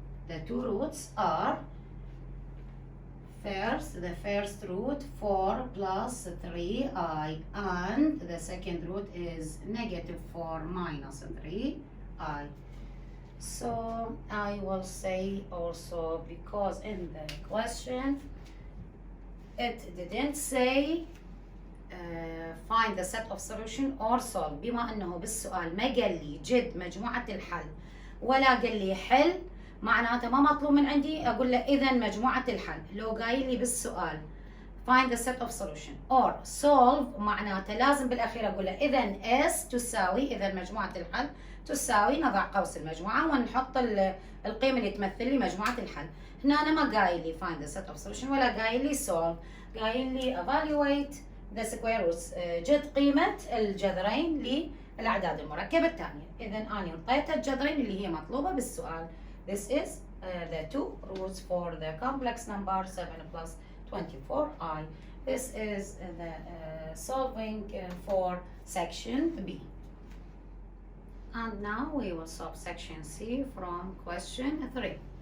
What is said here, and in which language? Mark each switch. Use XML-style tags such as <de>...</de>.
<en>The two roots are the first root 4 plus 3i and the second root is negative 4 minus 3i. So I will say also, because in the question it didn't say find the set of solution or solve.</en> <ar>بما انه بالسؤال ما قال لي جد مجموعة الحل ولا قال لي حل، معناته ما مطلوب من عندي اقول له اذا مجموعة الحل. لو قايل لي بالسؤال</ar> <en>find the set of solution or solve</en> <ar>معناته لازم بالاخير اقول له اذا s تساوي، اذا مجموعة الحل تساوي، نضع قوس المجموعة ونحط القيمة اللي تمثل لي مجموعة الحل. هنا أنا ما قايل لي</ar> <en>find the set of solution</en> <ar>ولا قايل لي solve، قايل لي</ar> <en>evaluate the square roots،</en> <ar>جد قيمة الجذرين للأعداد المركبة الثانية. إذا أنا انطيت الجذرين اللي هي مطلوبة بالسؤال.</ar> <en>This is the two roots for the complex number 7 plus 24i. This is the solving for section B. And now we will solve section C from question 3.</en>